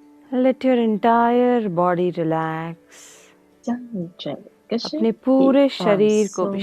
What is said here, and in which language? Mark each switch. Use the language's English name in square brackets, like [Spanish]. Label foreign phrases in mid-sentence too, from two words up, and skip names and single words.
[English] Let your entire body relax. [Chinese] 将你整个身 [Hindi] अपने [Chinese] 体 [Hindi] पूरे [Chinese] 放 [Hindi] शरीर को [Chinese] 松，